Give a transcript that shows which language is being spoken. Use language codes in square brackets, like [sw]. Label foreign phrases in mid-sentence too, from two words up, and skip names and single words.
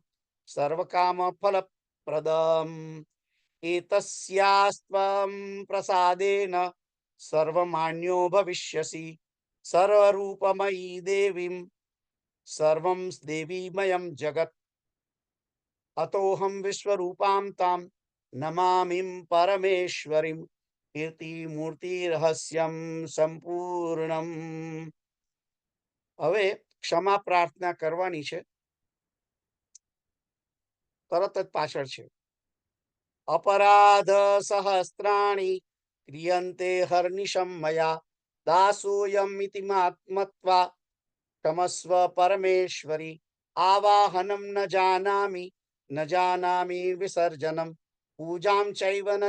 [sa] सर्वकामफलप्रदम् एतस्यास्त्वं प्रसादेन सर्वमान्यो भविष्यसि सर्वरूपमयी देवीं सर्वं देवीमयं जगत् अतोऽहं विश्वरूपां तां नमामिं परमेश्वरीं कीर्तिमूर्तिरहस्यं સંપૂર્ણમ। [gu] હવે ક્ષમા પ્રાર્થના કરવાની છે, તરત જ પાછળ છે [sa] अपराध सहस्राणि क्रियन्ते हर्निशं मया दासोऽयम् इति मत्वा क्षमस्व परमेश्वरि आवाहनं न जानामि विसर्जनं पूजां चैव न